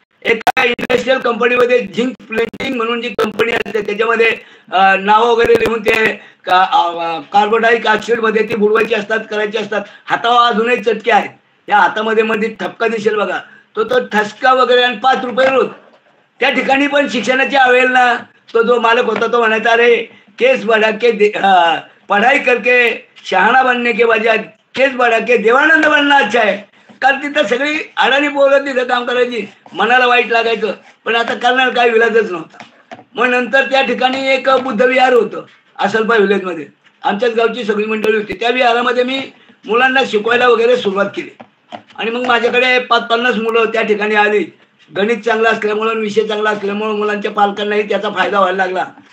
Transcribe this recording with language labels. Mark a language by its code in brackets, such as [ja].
[mr] एका इंडस्ट्रियल कंपनीमध्ये झिंक प्लेंटिंग म्हणून जी कंपनी असते त्याच्यामध्ये नाव वगैरे लिहून ते कार्बोडाईक ऑक्साईड मध्ये ती बुडवायची असतात, करायची असतात. हातावर अजूनही चटके आहेत, त्या हातामध्ये मध्ये ठपका दिसेल बघा, तो ठसका वगैरे, आणि 5 रुपये रोज. त्या ठिकाणी पण शिक्षणाची अवहेलना. तो जो मालक होता तो म्हणायचा, [hi] अरे केस बढ़ा के पढ़ाई करके शहाणा बनने के बजाय केस बढ़ा के देवानंद बनना अच्छा है. [mr] कारण तिथं सगळी अडाणी पोरं तिथं काम करायची, मनाला वाईट लागायचं, पण आता करणार काय, विलाजच नव्हता. मग नंतर त्या ठिकाणी एक बुद्ध विहार होतं आसलपा विलेजमध्ये. आमच्याच गावची सगळी मंडळी होती. त्या विहारामध्ये मी मुलांना शिकवायला वगैरे सुरुवात केली. आणि मग माझ्याकडे 5-50 मुलं त्या ठिकाणी आली. गणित चांगलं असल्यामुळं, विषय चांगला असल्यामुळं मुलांच्या पालकांनाही त्याचा फायदा व्हायला लागला.